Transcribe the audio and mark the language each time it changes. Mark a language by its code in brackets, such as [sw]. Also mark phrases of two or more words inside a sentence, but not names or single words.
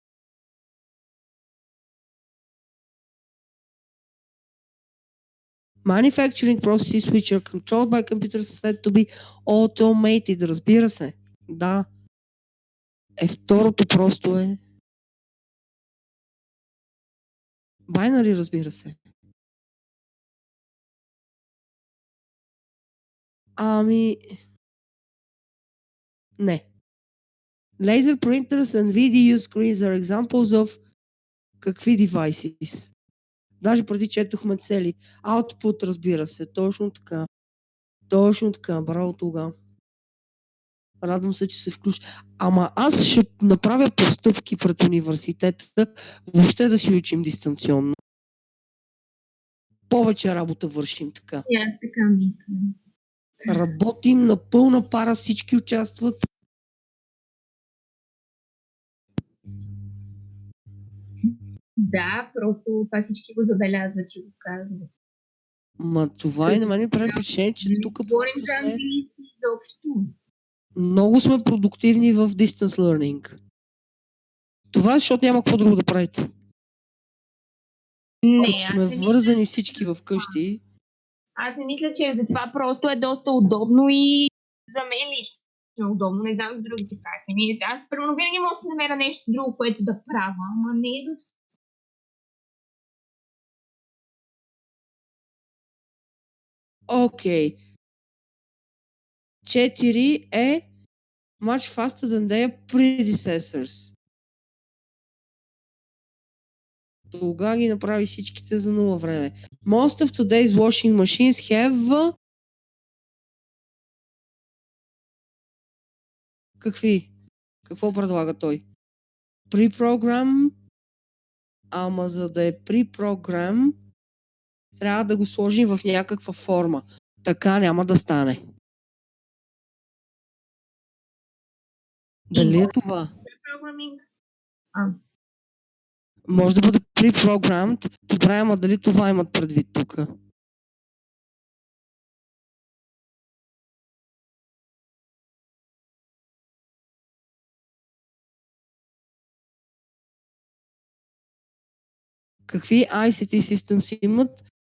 [en] Manufacturing processes which are controlled by computers are said to be automated. [bg] Разбира се. Да. Второто просто е binary, разбира се. Ами... Не. [en] Laser printers and video screens are examples of какви devices? [bg] Даже преди четохме цели. Output, разбира се. Точно така. Точно така. Браво тогава. Радвам се, че се включи. Ама аз ще направя постъпки пред университета, въобще да си учим дистанционно. Повече работа вършим така. Аз така мисля. Работим на пълна пара, всички участват. Да, просто това всички го забелязват и го казват. Ма това и на мен ми прави впечатление, че тук Говорим просто за сме... английски изобщо. Много сме продуктивни в [en] distance learning. [bg] Това е, защото няма какво друго да правите. Не, Като сме вързани всички в къщи. Аз не мисля, че за това просто е доста удобно и за мен лично е удобно. Не знам за другите как. Аз примерно винаги мога да си намеря нещо друго, което да правя, ама не е до... Окей. [en] 4 е much faster than their predecessors. [bg] Тогава ги направи всичките за нула време. [en] Most of today's washing machines have... [bg] Какви? Какво предлага той? Pre-program. Ама за да е pre-program, трябва да го сложим в някаква форма. Така няма да стане. Дали е това? Programming. Може да бъде pre-programmed. Добре, ама дали това имат предвид тук? Какви [en] ICT systems [bg] имат?